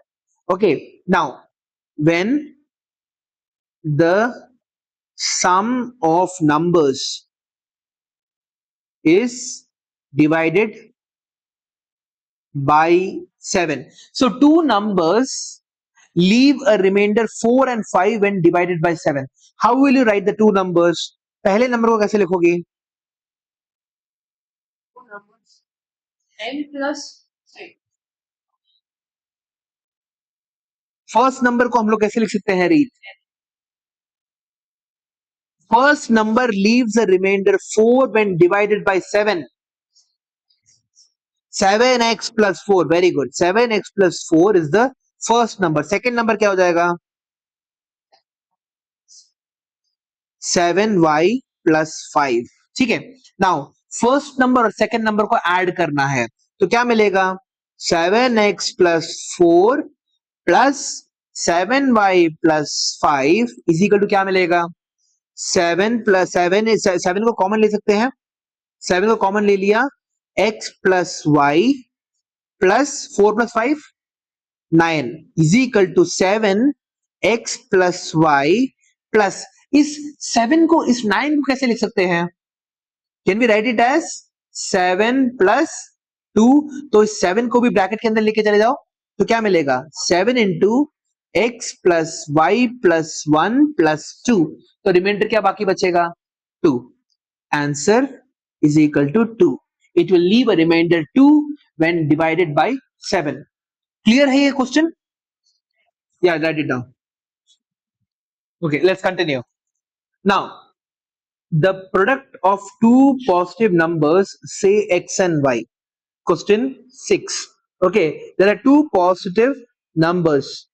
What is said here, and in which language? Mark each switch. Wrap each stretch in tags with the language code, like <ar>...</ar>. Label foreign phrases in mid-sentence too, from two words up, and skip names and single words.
<en>Okay, now when the sum of numbers is divided by 7. So two numbers leave a remainder 4 and 5 when divided by 7. How will you write the two numbers?</en> <hi>पहले नंबर को कैसे लिखोगे?</hi> <en>n plus 3. first number</en> <hi>को हम लोग कैसे लिख सकते हैं रीत?</hi> <en>first number leaves a remainder 4 when divided by 7. 7x plus 4. Very good. 7x plus 4 is the first number. Second number</en> <hi>क्या हो जाएगा? 7y plus 5. ठीक है. Now</hi> <en>first number</en> <hi>और</hi> <en>second number</en> <hi>को ऐड करना है तो क्या मिलेगा?</hi> <en>7x plus 4 plus 7y plus 5 is equal to</en> <hi>क्या मिलेगा? 7 plus 7 7 को कॉमन ले सकते हैं. 7 को कॉमन ले लिया.</hi> <en>x plus y plus 4 plus 5 9 is equal to 7x plus y plus</en> <hi>इस 7 को इस 9 को कैसे लिख सकते हैं?</hi> <en>can we write it as 7 plus 2.</en> <hi>तो इस 7 को भी ब्रैकेट के अंदर लेके चले जाओ तो क्या मिलेगा?</hi> <en>7 into x plus y plus 1 plus 2.</en> <hi>तो रिमाइंडर क्या बाकी बचेगा? 2.</hi> <en>Answer is equal to 2. It will leave a remainder 2 when divided by 7. Clear</en> <hi>है ये</hi> <en>question? Yeah, write it down. Okay, let's continue. Now, the product of two positive numbers, say x and y. Question 6. Okay, there are two positive numbers.</en>